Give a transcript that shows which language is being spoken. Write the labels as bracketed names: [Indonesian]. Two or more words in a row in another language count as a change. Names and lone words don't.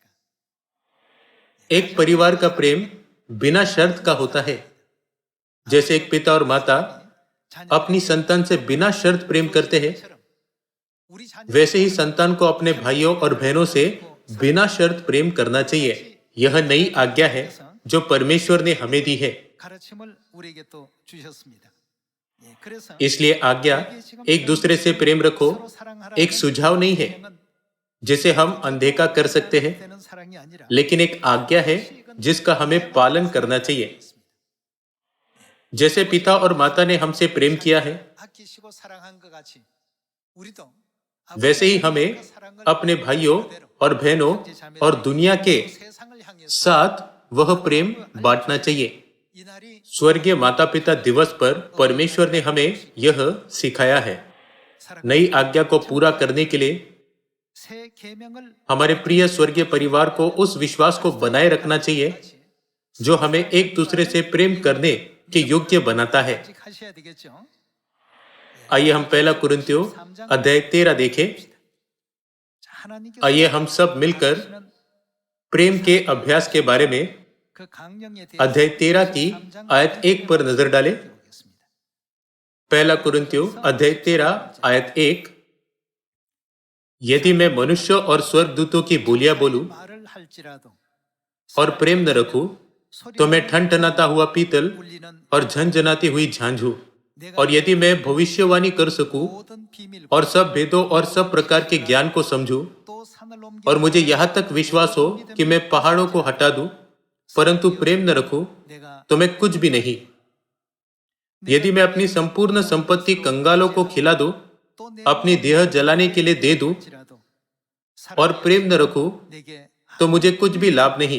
[Hindi] एक परिवार का प्रेम बिना शर्त का होता है। जैसे एक पिता और माता अपनी संतान से बिना शर्त प्रेम करते हैं, [Korean] 우리 자녀 [Hindi] वैसे ही संतान को अपने भाइयों और बहनों से बिना शर्त प्रेम करना चाहिए। यह नई आज्ञा है जो परमेश्वर ने हमें दी है। [Korean] 가르침을 우리에게 또 주셨습니다. 예, 그래서 [Hindi] इसलिए आज्ञा एक दूसरे से प्रेम रखो [Korean] 서로 사랑하라는 [Hindi] एक सुझाव नहीं है [Korean] 계명은 [Hindi] जिसे हम अनदेखा कर सकते हैं, [Korean] 되는 사랑이 아니라 [Hindi] लेकिन एक आज्ञा है जिसका हमें पालन करना चाहिए। जैसे पिता और माता ने हमसे प्रेम किया है, [Korean] 아끼시고 사랑한 것 같이 우리도 [Hindi] वैसे ही हमें अपने भाइयों और बहनों और दुनिया के [Korean] 세상을 향해서 [Hindi] साथ वह प्रेम बांटना चाहिए। [Korean] 이 날이 [Hindi] स्वर्गीय माता पिता दिवस पर परमेश्वर ने हमें यह सिखाया है। नई आज्ञा को पूरा करने के लिए [Korean] 새 계명을 [Hindi] हमारे प्रिय स्वर्गीय परिवार को उस विश्वास को बनाए रखना चाहिए जो हमें एक दूसरे से प्रेम करने के योग्य बनाता है। [Korean] 직 하셔야 되겠죠. [Hindi] आइए हम पहला कुरिन्थियों अध्याय 13 देखें। [Korean] 하나님께서 [Hindi] आइए हम सब मिलकर [Korean] 주시는 [Hindi] प्रेम के अभ्यास के बारे में [Korean] 그 강령에 대해 [Hindi] अध्याय 13 की आयत 1 पर नजर डालें। [Korean] 보겠습니다. [Hindi] पहला कुरिन्थियों अध्याय 13 आयत 1। यदि मैं मनुष्य और स्वर्गदूतों की बोलियां बोलूं [Korean] 말을 할지라도 [Hindi] और प्रेम न रखूं, तो मैं ठनठनाता हुआ पीतल [Korean] 울리는 [Hindi] और झनझनाती हुई झांझ हूं। और यदि मैं भविष्यवाणी कर सकूं [Korean] 모든 비밀 [Hindi] और सब भेदों और सब प्रकार के ज्ञान को समझूं, [Korean] 또 산을 옮겨 [Hindi] और मुझे यहाँ तक विश्वास हो कि मैं पहाड़ों को हटा दूं, परंतु प्रेम न रखूं, [Korean] 내가 [Hindi] तो मैं कुछ भी नहीं। यदि मैं अपनी संपूर्ण संपत्ति कंगालों को खिला दूं अपनी देह जलाने के लिए दे दूं और प्रेम न रखूं तो मुझे कुछ भी लाभ नहीं।